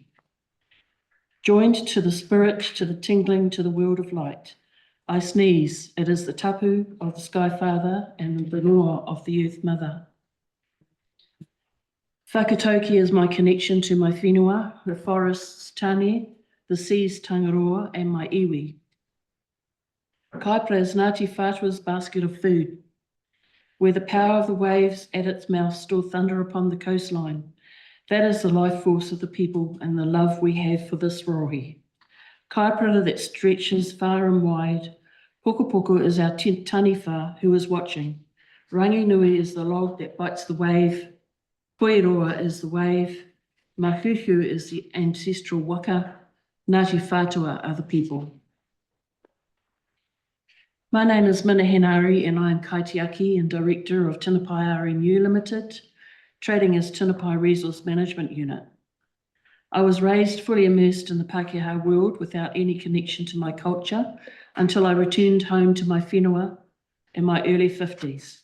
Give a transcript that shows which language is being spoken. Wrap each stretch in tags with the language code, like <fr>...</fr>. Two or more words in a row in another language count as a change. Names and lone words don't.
<en>Joined to the spirit, to the tingling, to the world of light. I sneeze, it is the tapu of the Sky Father and the noa of the Earth Mother. Whakatauki is my connection to my whenua, the forest's tane, the sea's tangaroa, and my iwi. Kaipra is Ngāti Whātua's basket of food, where the power of the waves at its mouth still thunder upon the coastline. That is the life force of the people and the love we have for this rohi. Kaipara that stretches far and wide. Poko is our taniwha who is watching. Rangi Nui is the log that bites the wave. Koiroa is the wave. Mahuhu is the ancestral waka. Ngāti Whātua are the people. My name is Mina Henari and I am Kaitiaki and Director of Tinapai RMU Limited, trading as Tinapai Resource Management Unit. I was raised fully immersed in the Pākehā world without any connection to my culture until I returned home to my whenua in my early 50s.</en>